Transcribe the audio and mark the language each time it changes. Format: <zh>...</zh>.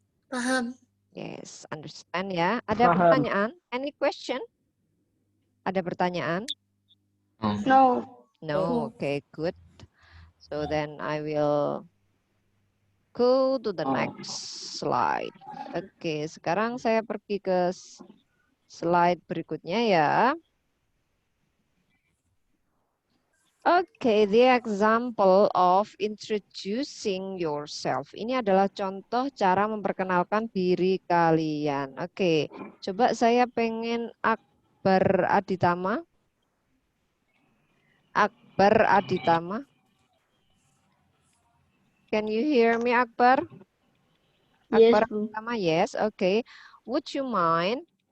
<id>Paham.</id> <en>Yes, understand</en> <id>ya. Ada pertanyaan?</id> <en>Any question?</en> <id>Ada pertanyaan?</id> <en>No. No, okay, good. So then I will go to the next slide.</en> <id>Oke, sekarang saya pergi ke slide berikutnya ya.</id> <en>Oke, the example of introducing yourself.</en> <id>Ini adalah contoh cara memperkenalkan diri kalian. Oke, coba saya pengen Akbar Aditama. Akbar Aditama.</id> <en>Can you hear me, Akbar? Akbar Aditama, yes, oke. Would you mind?</en>